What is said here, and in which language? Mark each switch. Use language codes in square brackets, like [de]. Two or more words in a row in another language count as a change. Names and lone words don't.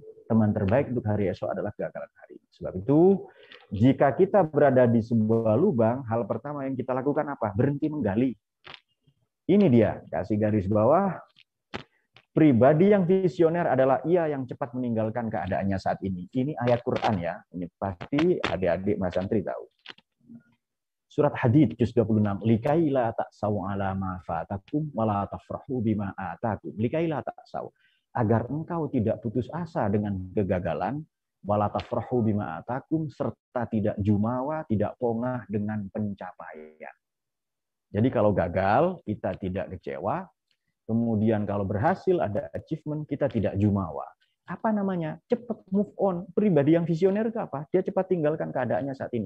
[id] Teman terbaik untuk hari esok adalah kegagalan hari ini. Sebab itu, jika kita berada di sebuah lubang, hal pertama yang kita lakukan apa? Berhenti menggali. Ini dia, kasih garis bawah. Pribadi yang visioner adalah ia yang cepat meninggalkan keadaannya saat ini. Ini ayat Quran ya. Ini pasti adik-adik Mas Santri tahu. Surat Hadid juz 26. [ar] لكيلا تأسوا على ما فاتكم ولا تفرحوا بما آتاكم. لكيلا تأسوا. [id] Agar engkau tidak putus asa dengan kegagalan, [ar] ولا تفرحوا بما آتاكم, [id] serta tidak jumawa, tidak pongah dengan pencapaian. Jadi kalau gagal, kita tidak kecewa. Kemudian kalau berhasil ada achievement, kita tidak jumawa. Apa namanya? Cepat [en] move on. [id] Pribadi yang visioner itu apa? Dia cepat tinggalkan keadaannya saat ini.